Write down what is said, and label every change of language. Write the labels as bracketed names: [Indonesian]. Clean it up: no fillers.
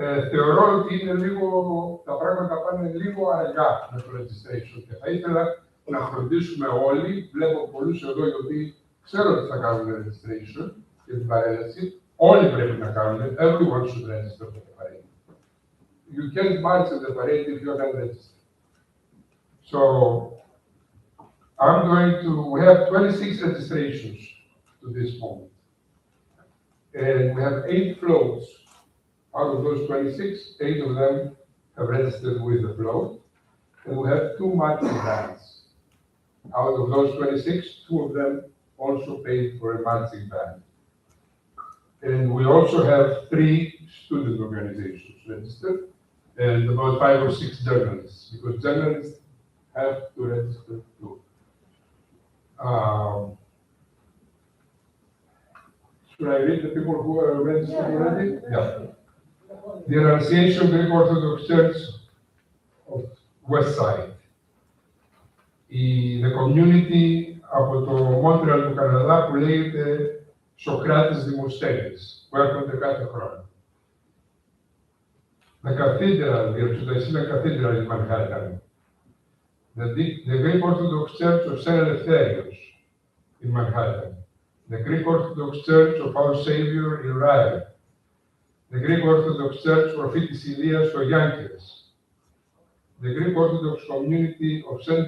[Greek] Θεωρώ ότι είναι λίγο, τα πράγματα πάνε λίγο αργά με το registration και θα ήθελα να φροντίσουμε όλοι, βλέπω πολλούς εδώ οι οποίοι ξέρω ότι θα κάνουν registration για την παρέλαση, όλοι πρέπει να κάνουν, [English] everyone should register for the parade. You can't march in the parade if you're not registered. So, we have 26 registrations to this moment. And we have 8 floats. Out of those 26, 8 of them have registered with the float. And we have 2 marching bands. Out of those 26, 2 of them also paid for a marching band. And we also have 3 student organizations registered and about 5 or 6 journalists, because journalists have to register too. Should I read the people who are registered already? Yeah. The Annunciation Greek Orthodox Church of West Side. The community [Greek] από το Μόντρεαλ του Καναδά που λέγεται Σοκράτης Δημοσθένης, που έρχονται κάθε χρόνο. [English] The Cathedral, the Archdiocese Cathedral in Manhattan. The Greek Orthodox Church of St. Eleftherios in Manhattan. The Greek Orthodox Church of Our Savior in Rye. The Greek Orthodox Church Prophetis Ilias for Yonkers. The Greek Orthodox Community of St.